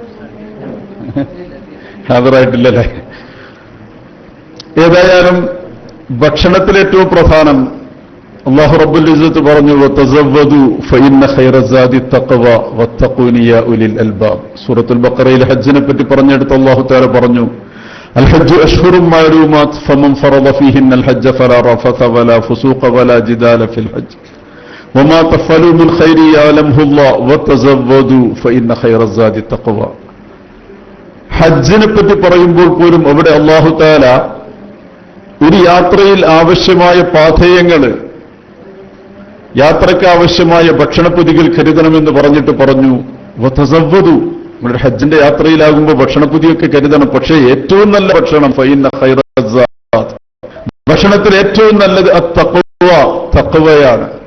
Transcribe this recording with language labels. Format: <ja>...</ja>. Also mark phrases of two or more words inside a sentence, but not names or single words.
<ml>ഹാജറായിട്ടില്ലല്ലേ? ഏതായാലും ഭക്ഷണത്തിൽ ഏറ്റവും പ്രധാനം</ml> <ar>الله رب العزة</ar> <ml>പറഞ്ഞു,</ml> <ar>وتزودوا فإن خير الزاد التقوى واتقون يا أولي الألباب.</ar> <ml>സൂറത്തുൽ ബഖറയിൽ ഹജ്ജിനെ പറ്റി പറഞ്ഞെടുത്ത്</ml> <ar>الله تعالى</ar> <ml>പറഞ്ഞു,</ml> <ar>الحج أشهر معلومات فمن فرض فيهن الحج فلا رفث ولا فسوق ولا جدال في الحج وما تفعلوا من خير يعلمه الله وتزودوا فإن خير الزاد التقوى.</ar> <ml>ഹജ്ജിനെ പറ്റി പറയുമ്പോൾ പോലും അവിടെ</ml> <ar>الله تعالى</ar> <ml>ഒരു യാത്രയിൽ ആവശ്യമായ പാഥേയങ്ങൾ, യാത്രയ്ക്ക് ആവശ്യമായ ഭക്ഷണപ്പൊതികൾ കരുതണമെന്ന് പറഞ്ഞിട്ട് പറഞ്ഞു, വതസവ്വദു. നമ്മുടെ ഹജ്ജിന്റെ യാത്രയിലാകുമ്പോൾ ഭക്ഷണപ്പൊതിയൊക്കെ കരുതണം. പക്ഷേ ഏറ്റവും നല്ല ഭക്ഷണം</ml> <ar>فإن خير الزاد,</ar> <ml>ഭക്ഷണത്തിൽ ഏറ്റവും നല്ലത് തഖ്വയാണ്.</ml>